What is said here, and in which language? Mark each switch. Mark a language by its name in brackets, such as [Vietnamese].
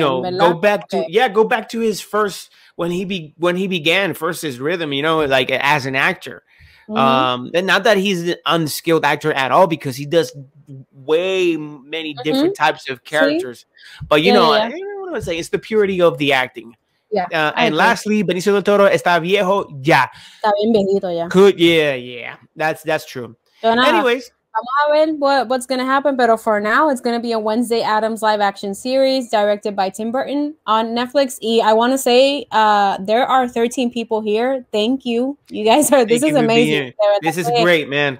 [English] Go back to his first when he began first his rhythm. Like as an actor. And not that he's an unskilled actor at all, because he does way many different types of characters. But I don't know what I'm saying. It's the purity of the acting. Yeah. And lastly, [Spanish] Benicio del Toro está viejo. Ya. Está bien viejito ya. [English] Could yeah. That's true. Anyways, [Spanish] vamos a ver [English] what's going to happen. But for now, it's going to be a Wednesday Addams live action series directed by Tim Burton on Netflix. I want to say there are 13 people here. Thank you. You guys are. This is amazing. This is great, man.